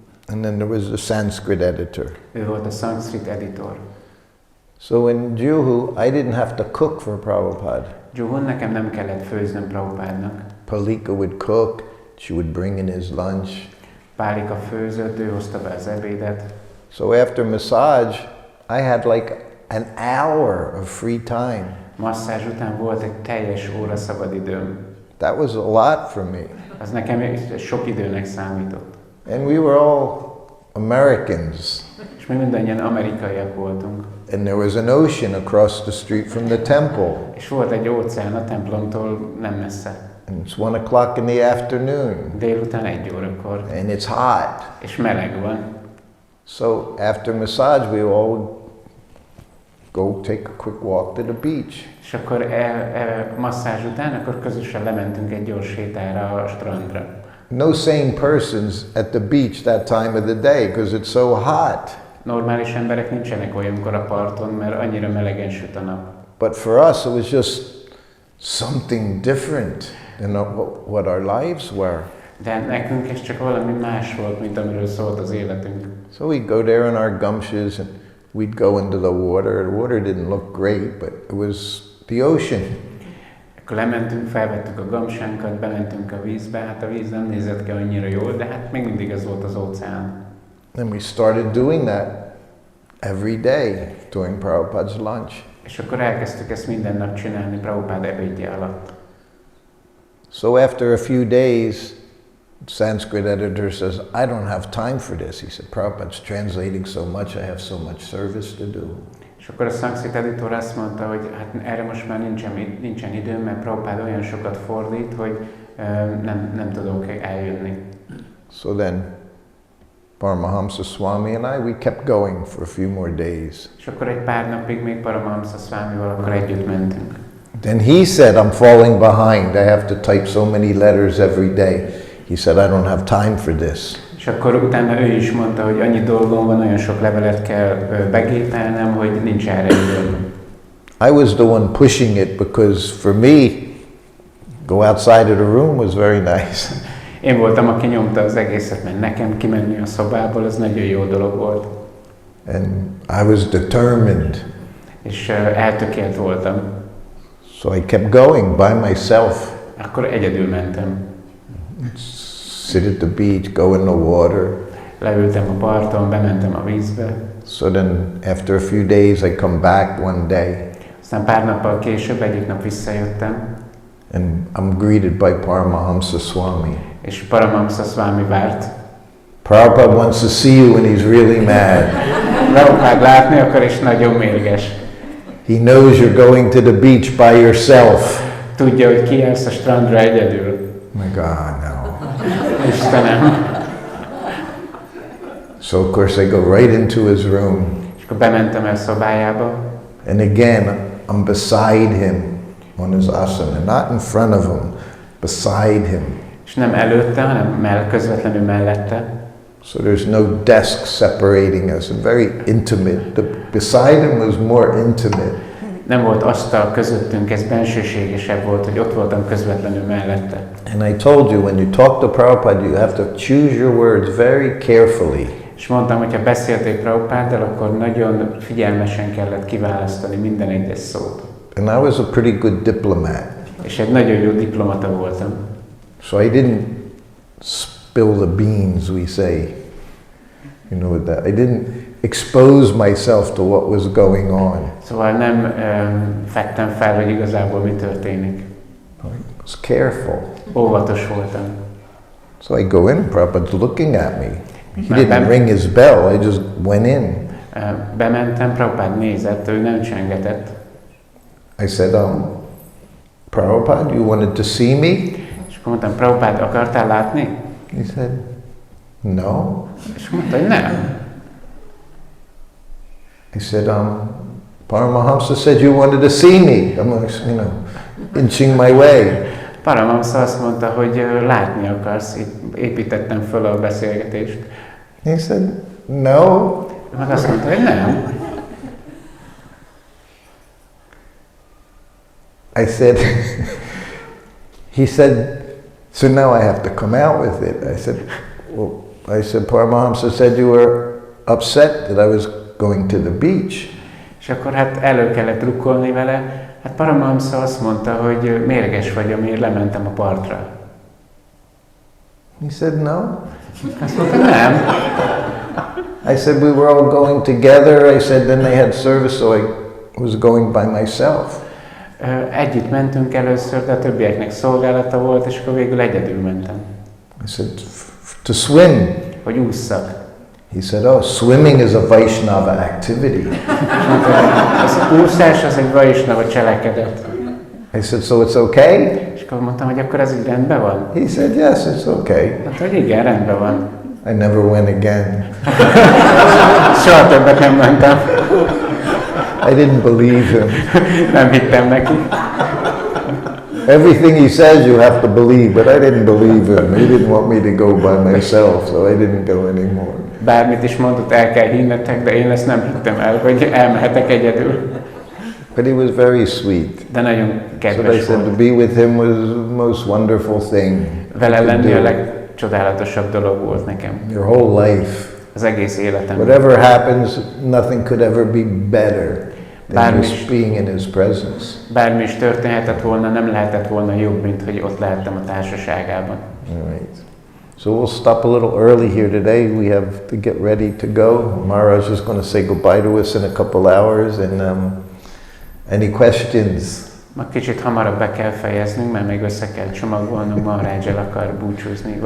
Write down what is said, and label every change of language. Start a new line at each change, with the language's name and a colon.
English: And then there was the Sanskrit editor.
Hungarian: Ő volt a szanszkrit editor.
English: So in Juhu, I didn't have to cook for Prabhupada.
Hungarian: Juhun nekem nem kellett főznöm Prabhupádnak.
English: Palika would cook, she would bring in his lunch.
Hungarian: Pálika főzött, ő hozta be az ebédet.
English: So after massage, I had like an hour of free time.
Hungarian: Masszázs után volt egy teljes óra szabadidőm.
English: That was a lot for me.
Hungarian: Az nekem sok időnek számított.
English: And we were all Americans.
Hungarian: És mi mindannyian amerikaiak voltunk.
English: And there was an ocean across the street from the temple.
Hungarian: És volt egy óceán a templomtól nem messze.
English: And it's 1 o'clock in the afternoon.
Hungarian: Délután 1 órakor.
English: And it's hot.
Hungarian: És meleg van.
English: So after massage, we all would go take a quick walk to the beach.
Hungarian: És akkor masszázs után, akkor közösen lementünk egy gyors sétára a strandra.
English: No sane persons at the beach that time of the day because it's so hot.
Hungarian: Normális emberek nincsenek olyankor a parton, mert annyira melegen süt a nap.
English: But for us, it was just something different than what our lives were.
Hungarian: De nekünk ez csak valami más volt, mint amiről szólt az életünk.
English: So we'd go there in our gumshoes and we'd go into the water. The water didn't look great, but it was the ocean.
Hungarian: Akkor lementünk, felvettük a gamsánkat, bementünk a vízbe, hát a víz nem nézett ki annyira jól, de hát még mindig ez volt az óceán.
English: And we started doing that every day during Prabhupada's lunch.
Hungarian: És akkor elkezdtük ezt minden nap csinálni Prabhupada ebédje alatt.
English: So after a few days, Sanskrit editor says, I don't have time for this. He said, Prabhupada's translating so much, I have so much service to do.
Hungarian: És akkor a szanszkrit editor azt mondta, hogy hát erre most már nincsen időm, mert Prabhupada olyan sokat fordít, hogy nem tudok eljönni.
English: So then Paramahamsa Swami and I, we kept going for a few more days.
Hungarian: És akkor egy pár napig még Paramahamsa Swamival akkor együtt mentünk.
English: Then he said, I'm falling behind. I have to type so many letters every day. He said, I don't have time for this.
Hungarian: És akkor utána ő is mondta, hogy annyi dolgom van, olyan sok levelet kell begépelnem, hogy nincs erre időm.
English: I was the one pushing it because for me, go outside of the room was very nice.
Hungarian: Én voltam, aki nyomta az egészet, mert nekem kimenni a szobából, az nagyon jó dolog volt.
English: And I was determined.
Hungarian: És eltökélt voltam.
English: So I kept going by myself.
Hungarian: Akkor egyedül mentem.
English: Sit at the beach, go in the water.
Hungarian: Leültem a parton, bementem a vízbe.
English: So then after a few days I come back one day.
Hungarian: Aztán pár nappal később egyik nap visszajöttem.
English: And I'm greeted by Paramahamsa Swami.
Hungarian: És Paramahamsa Swami várt.
English: Prabhupada wants to see you when he's really mad.
Hungarian: Prabhupada látni akar, és nagyon mérges.
English: He knows you're going to the beach by yourself.
Hungarian: Tudja, hogy kijársz a strandra egyedül.
English: My God, no.
Hungarian: Istenem.
English: So of course I go right into his room.
Hungarian: És akkor bementem el szobájába.
English: And again, I'm beside him on his asana, not in front of him, beside him.
Hungarian: És nem előtte, hanem közvetlenül mellette.
English: So there's no desk separating us, very intimate. The beside him was more intimate.
Hungarian: Nem volt asztal közöttünk, ez bensőségesebb volt, hogy ott voltam közvetlenül mellette.
English: And I told you, when you talk to Prabhupada, you have to choose your words very carefully.
Hungarian: És mondtam, hogy ha beszéltél Prabhupáddal, akkor nagyon figyelmesen kellett kiválasztani minden egyes szót.
English: And I was a pretty good diplomat.
Hungarian: És egy nagyon jó diplomata voltam.
English: So I didn't spill the beans, we say. You know that. I didn't expose myself to what was going on.
Hungarian: Szóval nem fedtem fel, hogy igazából mi történik.
English: I was careful.
Hungarian: Óvatos voltam.
English: So I go in, Prabhupada's looking at me. He didn't ring his bell, I just went in.
Hungarian: Bementem, Prabhupád nézett, ő nem csengetett.
English: I said, Prabhupada, you wanted to see me?
Hungarian: És akkor mondtam, Prabhupád, akartál látni?
English: He said, no.
Hungarian: És mondta, hogy nem.
English: I said, Paramahamsa said you wanted to see me. I'm, inching my way.
Hungarian: Paramahamsa azt mondta, hogy látni akarsz, itt építettem föl a beszélgetést.
English: He said, no.
Hungarian: Meg azt mondta, hogy nem.
English: I said, he said, so now I have to come out with it. I said, Paramahamsa said you were upset that I was going to the beach.
Hungarian: És akkor hát elő kellett rukkolni vele. Hát Paramahamsa azt mondta, hogy mérges vagy, amiért lementem a partra.
English: He said, no.
Hungarian: Azt mondta, nem.
English: I said, we were all going together. I said, then they had service, so I was going by myself.
Hungarian: Együtt mentünk először, de a többieknek szolgálata volt, és akkor végül egyedül mentem.
English: I said, to swim.
Hungarian: Hogy ússzak.
English: He said, swimming is a Vaishnava activity.
Hungarian: Az úszás az egy Vaishnava cselekedet.
English: I said, so it's okay?
Hungarian: És akkor mondtam, hogy akkor ez így rendben van?
English: He said, yes, it's okay.
Hungarian: Mondta, hogy igen, rendben van.
English: I never went again.
Hungarian: Soha többet nem mentem.
English: I didn't believe him.
Hungarian: Nem hittem neki.
English: Everything he says you have to believe, but I didn't believe him. He didn't want me to go by myself, so I didn't go anymore.
Hungarian: Bármit is mondott, el kell hinnetek, de én ezt nem hittem el, hogy elmehetek egyedül.
English: But he was very sweet.
Hungarian: De nagyon kedves
English: So I said, to be with him was the most wonderful thing.
Hungarian: Vele lenni a legcsodálatosabb dolog volt nekem.
English: Your whole life.
Hungarian: Az egész életem.
English: Whatever happens, nothing could ever be better than just being in his presence.
Hungarian: Bármi is történhetett volna, nem lehetett volna jobb, mint hogy ott lehettem a társaságában.
English: All right. So we'll stop a little early here today. We have to get ready to go. Maharaj is going to say goodbye to us in a couple hours. And any questions?
Hungarian: Ma kicsit hamarabb be kell fejeznünk, mert még össze kell csomagolnunk, Maharaj el akar búcsúzni.